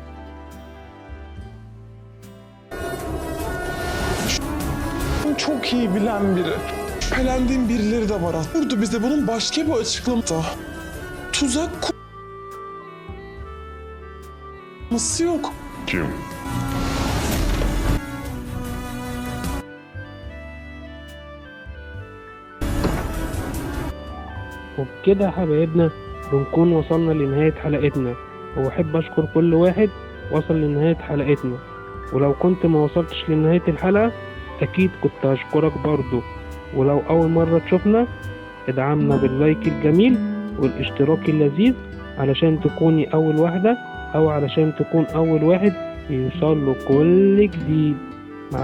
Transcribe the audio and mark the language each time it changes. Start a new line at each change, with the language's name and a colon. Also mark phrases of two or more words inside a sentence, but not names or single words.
Turkish: Çok iyi bilen biri. Şüphelendiğim birileri de var. Burada bize bunun başka bir açıklaması. Tuzak kurması yok. Kim?
Arabic: وبكده يا حبايبنا بنكون وصلنا لنهاية حلقتنا، وأحب أشكر كل واحد وصل لنهاية حلقتنا، ولو كنت ما وصلتش لنهاية الحلقة أكيد كنت هشكرك برضو، ولو أول مرة تشوفنا ادعمنا باللايك الجميل والاشتراك اللذيذ علشان تكوني أول واحدة أو علشان تكون أول واحد يوصل له كل جديد.